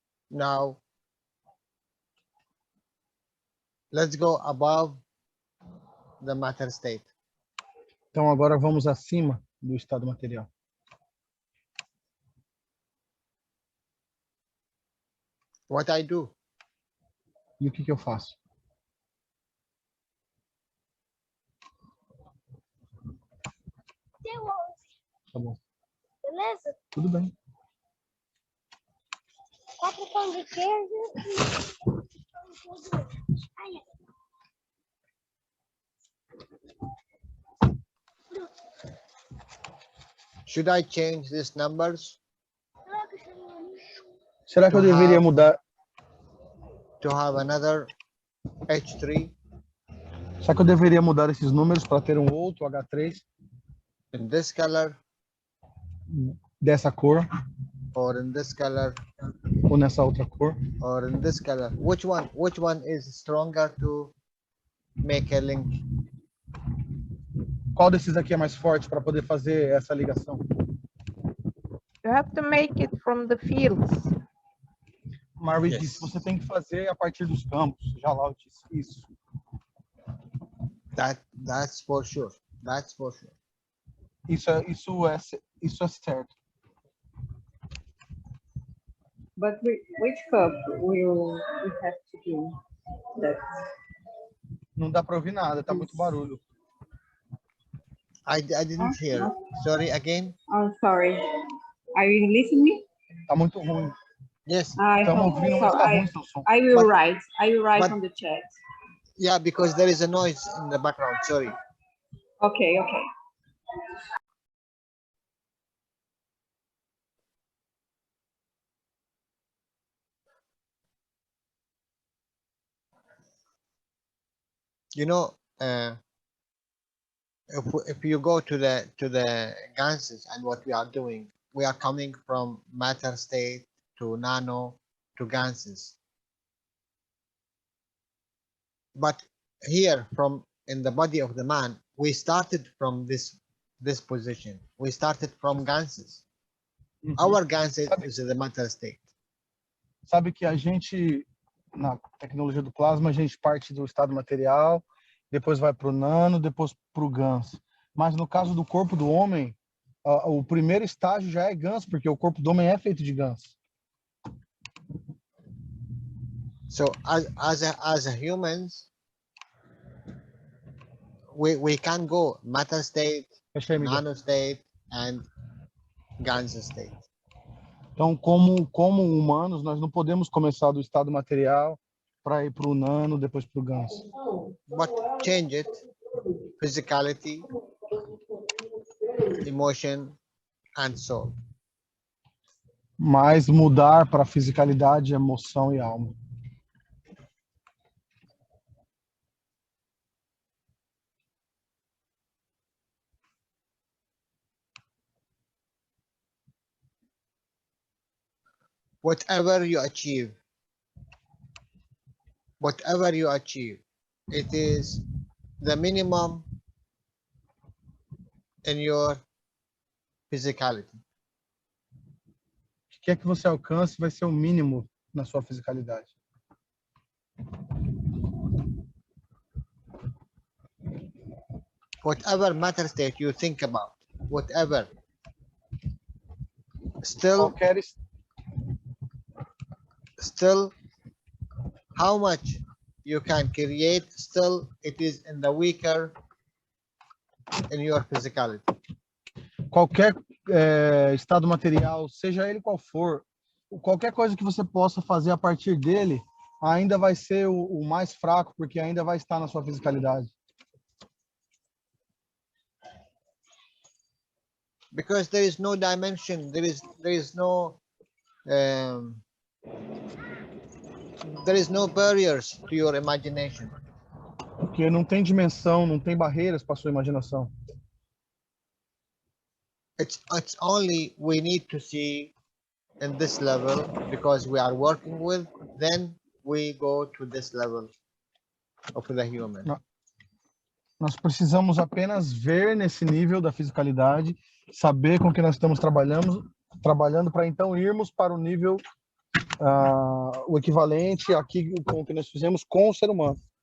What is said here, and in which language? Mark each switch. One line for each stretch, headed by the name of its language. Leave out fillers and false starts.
English: Now, let's go above the matter state.
Portuguese: Então agora vamos acima do estado material.
English: What I do?
Portuguese: E o que eu faço? Deu 11, Tá bom. beleza? Tudo bem. 4 pão de queijo e ai,
English: Should I change these numbers
Portuguese: Será que eu deveria mudar?
English: to have another H3
Portuguese: Será que eu deveria mudar esses números para ter um outro H3
English: in this color
Portuguese: dessa cor
English: or in this color
Portuguese: ou nessa outra cor?
English: or in this color? Which one is stronger to make a link?
Portuguese: Qual desses aqui é mais forte para poder fazer essa ligação?
English: You have to make it from the fields.
Portuguese: Mari
English: Yes.
Portuguese: disse, você tem que fazer a partir dos campos. Jalal disse isso.
English: That's for sure. That's for sure.
Portuguese: Isso é certo.
English: But which cup will we have to do that?
Portuguese: Não dá para ouvir nada, tá muito barulho.
English: I didn't hear. Sorry again. Oh, sorry. Are you listening?
Portuguese: Tá muito ruim.
English: Yes.
Portuguese: Estamos ouvindo, mas tá ruim seu som.
English: I will But- write. I will write but- on the chat. Yeah, because there is a noise in the background. Sorry. Okay, okay. You know, if you go to the gases and what we are doing, we are coming from matter state to nano to gases. But here, from in the body of the man, we started from this position. We started from gases. Our gases is the matter state.
Portuguese: Sabe que a gente, na tecnologia do plasma, a gente parte do estado material, depois vai para o nano, depois para o GANS. Mas no caso do corpo do homem, o primeiro estágio já é GANS, porque o corpo do homem é feito de GANS.
English: So as a humans, we can go matter state,
Portuguese: Fecha aí, Miguel.
English: nano state, and GANS state.
Portuguese: Então, como humanos, nós não podemos começar do estado material para ir para o nano, depois para o GANS.
English: But change it, physicality, emotion, and soul.
Portuguese: Mas mudar para fisicalidade, emoção e alma.
English: Whatever you achieve, it is the minimum in your physicality.
Portuguese: O que quer que você alcance vai ser o mínimo na sua fisicalidade.
English: Whatever matter state you think about, whatever, still how much you can create, still it is in the weaker in your physicality.
Portuguese: Qualquer estado material, seja ele qual for, qualquer coisa que você possa fazer a partir dele, ainda vai ser o mais fraco, porque ainda vai estar na sua fisicalidade.
English: Because there is no dimension, there is no barriers to your imagination.
Portuguese: Porque não tem dimensão, não tem barreiras para sua imaginação.
English: It's only we need to see in this level, because we are working with, then we go to this level of the human.
Portuguese: Nós precisamos apenas ver nesse nível da fisicalidade, saber com que nós estamos trabalhando para então irmos para o nível o equivalente aqui com o que nós fizemos com o ser humano.